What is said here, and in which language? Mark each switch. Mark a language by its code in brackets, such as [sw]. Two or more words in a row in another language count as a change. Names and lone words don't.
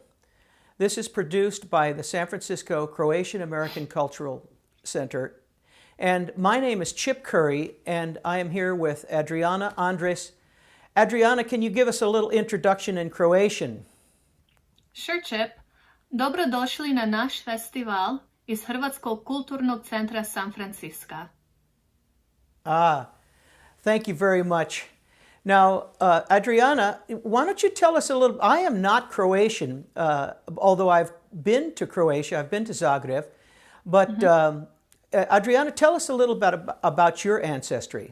[en] This is produced by the San Francisco Croatian American Cultural Center. And my name is Chip Curry, and I am here with Adriana Andres. Adriana, can you give us a little introduction in Croatian? Sure, Chip. [hr] Dobrodošli na naš festival iz Hrvatskog kulturnog centra San Francisco. [en] Thank you very much. Now, Adriana, why don't you tell us a little, I am not Croatian, although I've been to Croatia, I've been to Zagreb, but Adriana, tell us a little bit about your ancestry.